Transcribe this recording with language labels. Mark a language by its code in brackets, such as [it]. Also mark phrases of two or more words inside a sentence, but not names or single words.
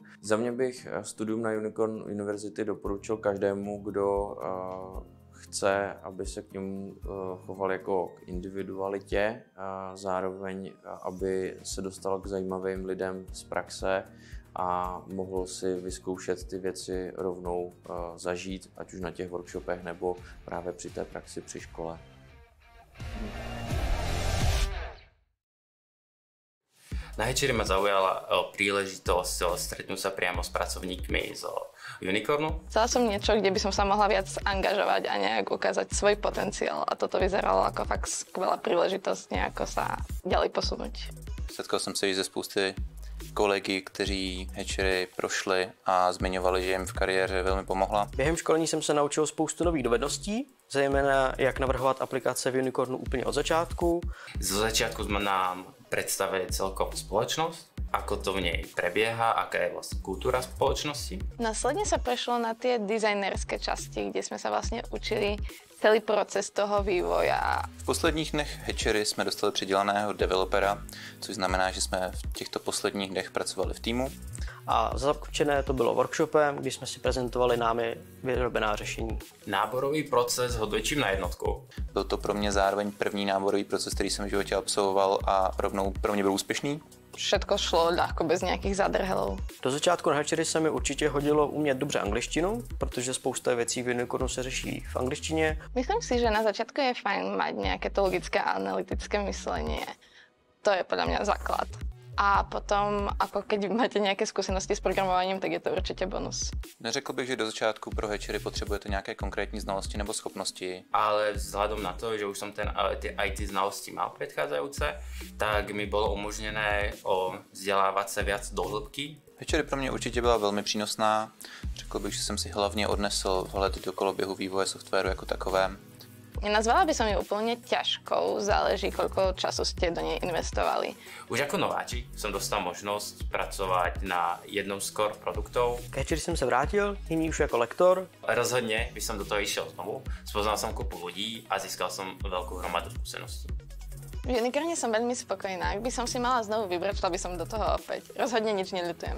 [cs] Za mě bych studium na Unicorn University doporučil každému, kdo chce, aby se k němu choval jako k individualitě, a zároveň, aby se dostal k zajímavým lidem z praxe a mohl si vyzkoušet ty věci rovnou zažít, ať už na těch workshopech nebo právě při té praxi při škole. [sk] Na Hatchery ma zaujala príležitosť stretnúť sa priamo s pracovníkmi z Unicornu. Chcela som niečo, kde by som sa mohla viac angažovať a nejak ukázať svoj potenciál. A toto vyzeralo ako fakt skvelá príležitosť nejako sa ďalej posunúť. [cs] Setkal jsem se již ze spousty kolegy, kteří Hatchery prošli a zmiňovali, že jim v kariéře velmi pomohla. Během školení jsem se naučil spoustu nových dovedností, zejména jak navrhovat aplikace v Unicornu úplně od začátku. [sk] Zo začiatku sme nám predstavili celkom spoločnosť, ako to v nej prebieha, aká je vlastne kultúra spoločnosti. Následne sa prešlo na tie dizajnerské časti, kde sme sa vlastne učili celý proces toho vývoja. [cs] V posledních dnech Hatchery jsme dostali přidělaného developera, což znamená, že jsme v těchto posledních dnech pracovali v týmu. A zakončené to bylo workshopem, kdy jsme si prezentovali námi vyrobená řešení. Náborový proces hodnotím na jednotku. Byl to pro mě zároveň první náborový proces, který jsem v životě absolvoval a rovnou pro mě byl úspěšný. [sk] Všetko šlo ľahko bez nejakých zadrhelov. [cs] Do začátku na Hatchery se mi určitě hodilo umět dobře angličtinu, protože spousta věcí v Unicornu se řeší v angličtině. [sk] Myslím si, že na začiatku je fajn mať nejaké to logické a analytické myslenie. To je podľa mňa základ. A potom, ako keď máte nejaké skúsenosti s programovaním, tak je to určite bonus. [cs] Neřekl bych, že do začátku pro Hatchery potřebujete nějaké konkrétní znalosti nebo schopnosti. [sk] Ale vzhľadom na to, že už som tie IT znalosti mal predchádzajúce, tak mi bolo umožnené vzdelávať sa viac do hĺbky. [cs] Hatchery pro mě určitě byla velmi přínosná. Řekl bych, že jsem si hlavně odnesl vhled do koloběhu vývoje softwaru jako takovém. [sk] Nenazvala by som ju úplne ťažkou, záleží, koľko času ste do nej investovali. Už ako nováčik som dostal možnosť pracovať na jednom z core produktov. [cs] K Hatchery jsem se vrátil, nyní už jako lektor. [sk] Rozhodne by som do toho išiel znovu, spoznal som kopu ľudí a získal som veľkú hromadu skúseností. V Unicorne som veľmi spokojná. Ak by som si mala znovu vybrať, šla by som do toho opäť. Rozhodne nič neľutujem.